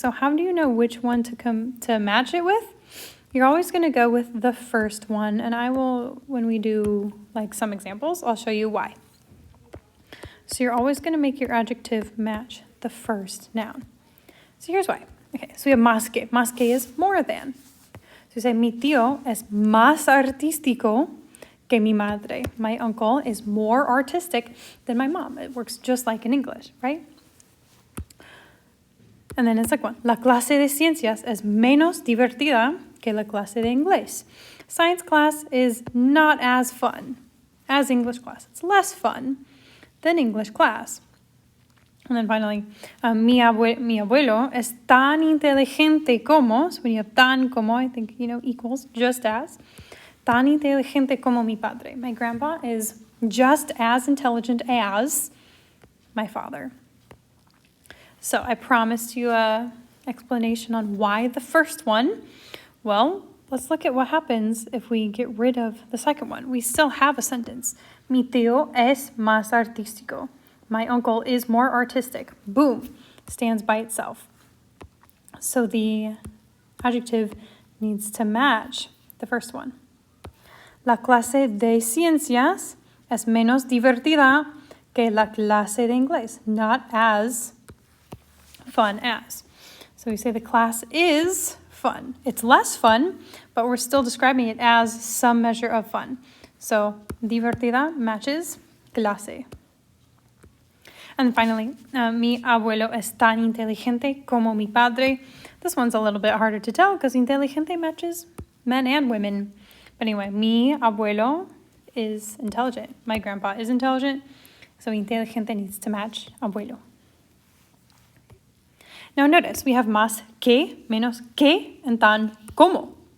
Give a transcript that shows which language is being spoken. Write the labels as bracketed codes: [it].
[en] So how do you know which one to match it with? You're always going to go with the first one. And I will, when we do like some examples, I'll show you why. So you're always going to make your adjective match the first noun. So here's why. Okay, so we have más que. Más que is more than. So you say, [es] mi tío es más artístico que mi madre. [en] My uncle is more artistic than my mom. It works just like in English, right? And then it's like one. [es] La clase de ciencias es menos divertida que la clase de inglés. [en] Science class is not as fun as English class. It's less fun than English class. And then finally, [es] mi abuelo es tan inteligente como, [en] so when you have [es] tan como, [en] I think, equals just as, [es] tan inteligente como mi padre. [en] My grandpa is just as intelligent as my father. So I promised you an explanation on why the first one. Well, let's look at what happens if we get rid of the second one. We still have a sentence. [es] Mi tío es más artístico. [en] My uncle is more artistic. Boom, stands by itself. So the adjective needs to match the first one. [es] La clase de ciencias es menos divertida que la clase de inglés. [en] Not as fun as. So we say the class is fun. It's less fun, but we're still describing it as some measure of fun. So divertida matches clase. And finally, [es] mi abuelo es tan inteligente como mi padre. [en] This one's a little bit harder to tell because inteligente matches men and women. But anyway, [es] mi abuelo [en] is intelligent. My grandpa is intelligent. So inteligente needs to match abuelo. Now notice we have más que, menos que, and tan como.